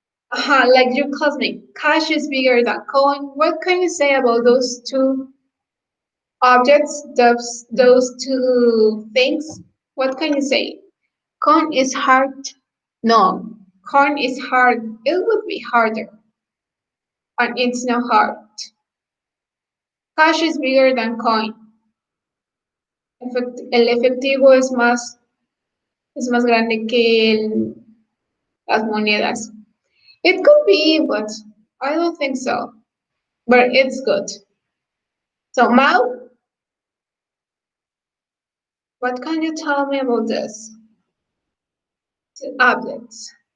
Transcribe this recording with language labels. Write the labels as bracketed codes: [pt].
[en] Like your cousin. Cash is bigger than coin. What can you say about those two objects, those two things? What can you say? Coin is hard. No, coin is hard. It would be harder, and it's not hard. Cash is bigger than coin. [es] El efectivo es más grande que las monedas. [en] It could be, but I don't think so. But it's good. So, Mal, what can you tell me about this? Objects.